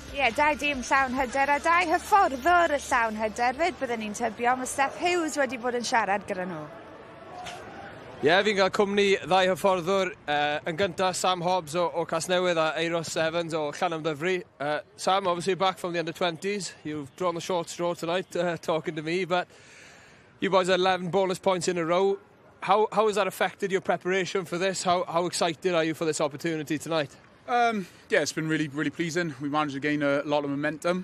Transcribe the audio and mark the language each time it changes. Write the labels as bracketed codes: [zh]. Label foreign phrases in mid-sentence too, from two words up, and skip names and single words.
[cy] Ie, 2 dîm llawn hyder a 2 hyfforddwr y llawn hyder, fyd byddwn ni'n tybio, mae Steph Hughes wedi bod yn siarad gyda nhw. Fi'n cael cwmni ddau hyfforddwr. Yn gyntaf, Sam Hobbs o Casnewydd a Euros Evans o Llandovery. [en] Sam, obviously back from the under-20s. You've drawn the short straw tonight, talking to me, but you boys had 11 bonus points in a row. How has that affected your preparation for this? How excited are you for this opportunity tonight? Yeah, it's been really, really pleasing. We managed to gain a lot of momentum.